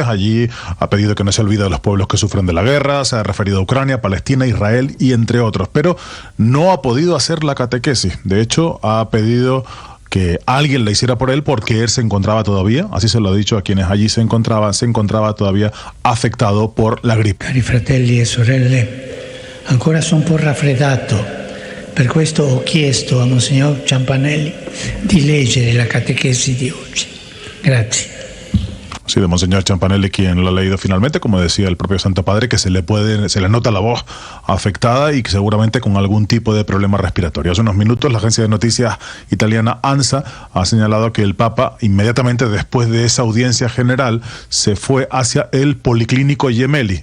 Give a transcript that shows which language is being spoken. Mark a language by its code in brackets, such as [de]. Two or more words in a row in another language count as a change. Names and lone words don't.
[es] Allí ha pedido que no se olvide de los pueblos que sufren de la guerra, se ha referido a Ucrania, Palestina, Israel y entre otros, pero no ha podido hacer la catequesis. De hecho, ha pedido que alguien la hiciera por él porque él se encontraba todavía, así se lo ha dicho a quienes allí se encontraba todavía afectado por la gripe. [it] Cari fratelli e sorelle, ancora sono un po' raffreddato, per questo ho chiesto a Monsignor Ciampanelli di leggere la catechesi di oggi. Grazie. [es] Sí, de Monseñor Ciampanelli, quien lo ha leído finalmente, como decía el propio Santo Padre, que se le nota la voz afectada y que seguramente con algún tipo de problema respiratorio. Hace unos minutos la agencia de noticias italiana ANSA ha señalado que el Papa, inmediatamente después de esa audiencia general, se fue hacia el Policlínico Gemelli.